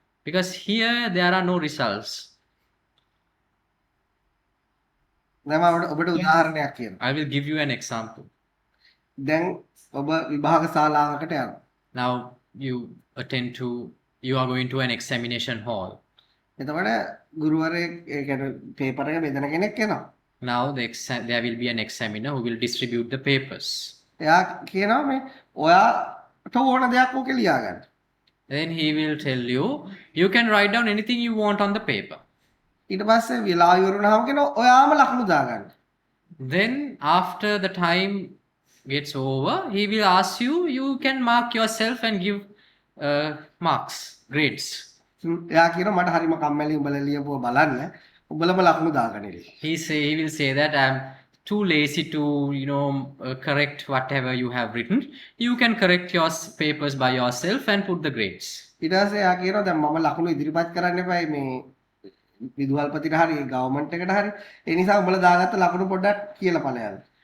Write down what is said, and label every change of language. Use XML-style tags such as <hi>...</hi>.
<en>Because here there are no results.</en> <si>දැන් මම ඔබට උදාහරණයක් කියන්නම්.</si> <en>I will give you an example.</en> <si>දැන් ඔබ විභාග ශාලාවකට යනවා.</si> <en>Now you are going to an examination hall.</en> <si>එතකොට ගුරුවරයෙක් ඒ කියන්නේ පේපර් එක බෙදන කෙනෙක් එනවා.</si> <en>Now there will be an examiner who will distribute the papers.</en> <si>එයා කියනවා මේ ඔයාට ඕන දෙයක් ඕකේ ලියා ගන්න.</si> <en>Then he will tell you, you can write down anything you want on the paper.</en> <si>ඊට පස්සේ වෙලාව ඉවරුනහම කියනවා ඔයාම ලකුණු දාගන්න.</si> <en>Then after the time gets over, he will ask you, you can mark yourself and give marks, grades.</en> <si>එයා කියනවා මට හරිම කම්මැලි උඹලා ලියපුව බලන්න. උඹලම ලකුණු දාගන්න.</si> <en>He will say that I'm too lazy to correct whatever you have written. You can correct your papers by yourself and put the grades.</en> <si>ඊට පස්සේ එයා කියනවා දැන් මම ලකුණු ඉදිරිපත් කරන්න එපායි මේ විදුහල්පතිට හරි ගවර්න්මන්ට් එකට හරි. ඒ නිසා උඹලා දාගත්ත ලකුණු පොඩ්ඩක් කියලා බලයන්.</si>